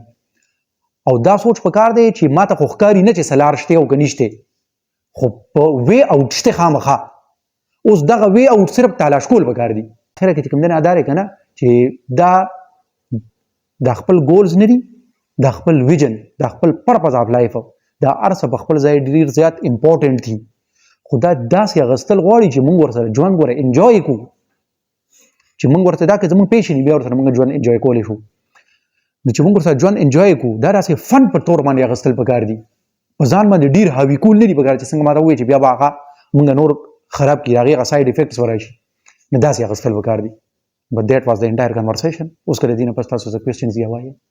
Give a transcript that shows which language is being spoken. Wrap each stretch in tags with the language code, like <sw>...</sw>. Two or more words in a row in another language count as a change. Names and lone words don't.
<ps>او دا سوچ پکار دی چې ما ته خو ښکاري نه چې څه لار شته او که نشته، خو په</ps> <en>way out</en> <ps>شته خامخا. اوس دغه</ps> <en>way out</en> <ps>صرف تلاش کول پکار دي. خیره کې چې کوم دی نه ادا دی که نه چې دا خپل ګولز نه دي، دا خپل ویژن، دا خپل</ps> <en>purpose of life,</en> <ps>دا هر څه په خپل ځای ډېر زیات امپورټنټ دي. خو دا داسې اخیستل غواړي چې موږ ورسره ژوند ګوره انجوی کړو، چې موږ ورته دا که زموږ پیشن بیا ورسره موږ ژوند انجوی کولی شو. نو چې موږ ورسره ژوند انجوی کړو دا داسې فن په طور باندې اخیستل پکار دي، په ځان باندې ډېر حاوي کول نه دي پکار چې څنګه ما ته ووایي چې بیا به هغه موږ نور خراب کړي، هغې هغه</ps> <en>side effects</en> <ps>وراشي. نو داسې اخیستل پکار دي.</ps> <en>But that was the entire conversation.</en> <ps>اوس که د دې نه پس تاسو څه کوېسچنز یا وایئ؟</ps>